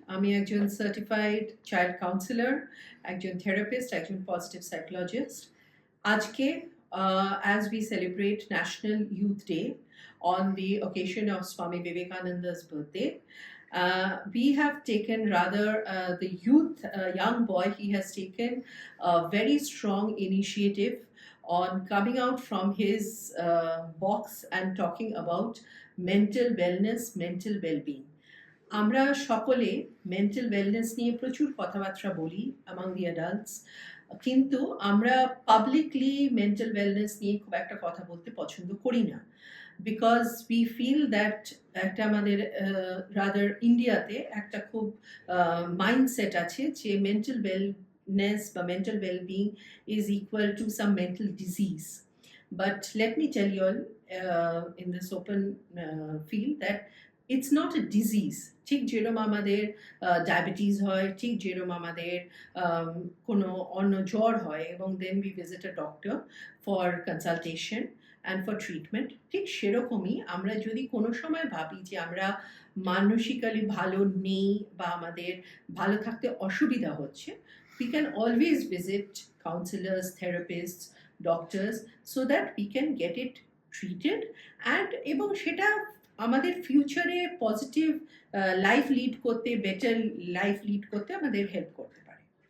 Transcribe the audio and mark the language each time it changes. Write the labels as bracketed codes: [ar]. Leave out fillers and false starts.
[bn] আমি একজন certified child councillor, একজন থেরাপিস্ট, একজন পজিটিভ সাইকোলজিস্ট। আজকে [en] as we celebrate National Youth Day on the occasion of Swami Vivekananda's birthday, we have taken rather the youth, young boy, he has taken a very strong initiative on coming out from his box and talking about mental wellness, mental well-being. [bn] আমরা সকলে mental wellness নিয়ে প্রচুর কথাবার্তা বলি [en] among the adults, [bn] কিন্তু আমরা publicly mental wellness নিয়ে খুব একটা কথা বলতে পছন্দ করি না, [en] because we feel that [bn] একটা আমাদের রাদার ইন্ডিয়াতে একটা খুব মাইন্ডসেট আছে যে মেন্টাল ওয়েলনেস বা mental wellbeing [en] Is equal to some mental disease. But let me tell you all in this open field that it's not a disease. [bn] ঠিক যেরকম আমাদের ডায়াবেটিস হয়, ঠিক যেরকম আমাদের কোনো অন্য জ্বর হয় এবং [en] then we visit a doctor for consultation and for treatment, [bn] ঠিক সেরকমই আমরা যদি কোনো সময় ভাবি যে আমরা মানসিক্যালি ভালো নেই বা আমাদের ভালো থাকতে অসুবিধা হচ্ছে, [en] we can always visit counselors, therapists, doctors so that we can get it treated and [bn] এবং সেটা আমাদের ফিউচারে পজিটিভ লাইফ লিড করতে, বেটার লাইফ লিড করতে আমাদের হেল্প করতে পারে।